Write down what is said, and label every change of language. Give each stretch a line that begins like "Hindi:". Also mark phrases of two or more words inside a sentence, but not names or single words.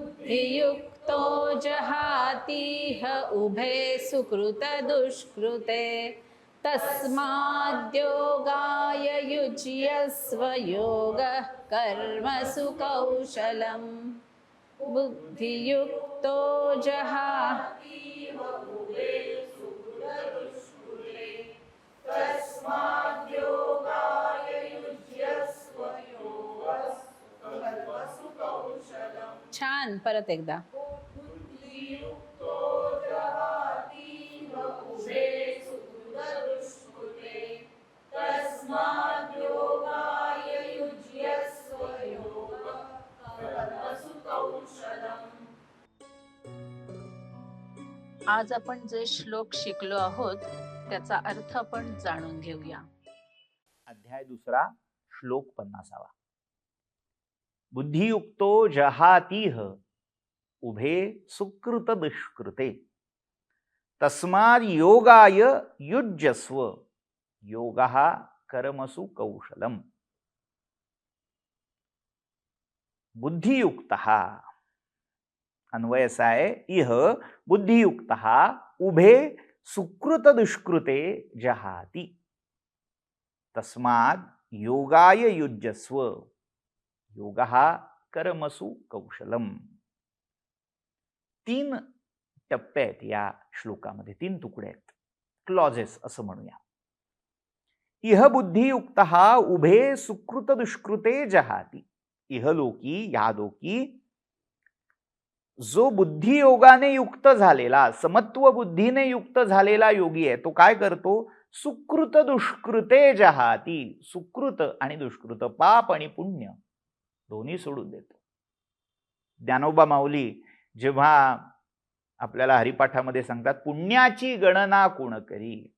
Sanskrit: युक्तो जहातीह उभे सुकृत दुष्कृते तस्माद्योगाय युज्यस्व योगः कर्मसु कौशलम् बुद्धियुक्तो जहातीह उभे सुकृतदुष्कृते तस्माद्योगाय युज्यस्व योगः कर्मसु कौशलम्.
Marathi: छान. परत एकदा.
Sanskrit: बुद्धियुक्तो जहातीह उभे सुकृतदुष्कृते तस्माद्योगाय युज्यस्व योगः कर्मसु कौशलम्.
Marathi: आज आपण जे श्लोक शिकलो आहोत त्याचा अर्थ आपण जाणून घेऊया. अध्याय 2 श्लोक 50.
Sanskrit: बुद्धियुक्तो जहातीह उभे सुकृत दुष्कृते तस्माद् योगाय युज्यस्व योगः कर्मसु कौशलम्.
Marathi: बुद्धियुक्तः अन्वय असा आहे,
Sanskrit: इह बुद्धियुक्तः उभे सुकृत दुष्कृते जहाति तस्माद् योगाय युज्यस्व योगः कर्मसु कौशलम्.
Marathi: 3 टप्पे आहेत या श्लोकामध्ये, 3 तुकडे आहेत, क्लॉजेस असं म्हणूया.
Sanskrit: इह बुद्धियुक्तः उभे सुकृत दुष्कृते जहाति.
Marathi: इहलोकी यालोकी जो बुद्धियोगाने युक्त झालेला, समत्व बुद्धीने युक्त झालेला योगी आहे, तो काय करतो?
Sanskrit: सुकृत दुष्कृते जहाती.
Marathi: सुकृत आणि दुष्कृत, पाप आणि पुण्य दोन्ही सोडून देतो. ज्ञानोबा माऊली जेव्हा आपल्याला हरिपाठामध्ये सांगतात, पुण्याची गणना कोण करी.